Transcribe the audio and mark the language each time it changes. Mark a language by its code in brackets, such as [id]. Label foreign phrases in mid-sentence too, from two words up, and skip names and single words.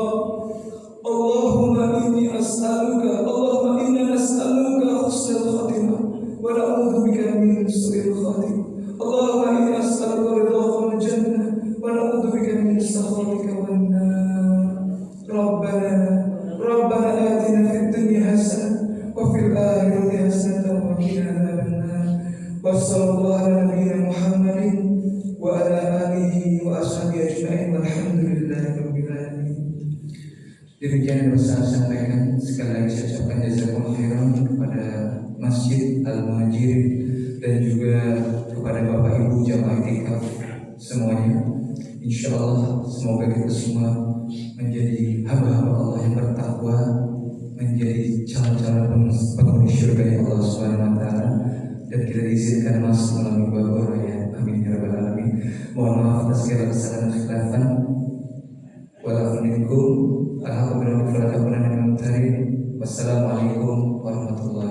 [ar] اللهم إنا نسألك حسن الخاتمة ونعوذ بك من سوء الخاتمة. اللهم إني أسألك رضاك والجنة ونعوذ بك من سخطك والنار. ربنا آتنا في الدنيا حسنة وفي الآخرة حسنة وقنا عذاب النار. وصلى الله على نبينا محمد وعلى آله وأصحابه أجمعين والحمد لله رب العالمين. [id] Demikian yang bisa saya sampaikan. Sekali lagi saya ucapkan [ar] جزاكم الله خيرا [id] kepada Masjid Al-Muhajirin dan juga kepada Bapak Ibu jamaah itikaf semuanya. Insyaallah semoga kita semua menjadi hamba-hamba Allah yang bertakwa, menjadi calon-calon penghuni surga [ar] يا الله سبحانه وتعالى, [id] dan kita diizinkan masuk melalui bab raya. [ar] آمين يا رب العالمين. [id] Mohon maaf atas segala kesalahan dan khilafan. [ar] والسلام عليكم ورحمة الله وبركاته. والسلام عليكم ورحمة الله وبركاته.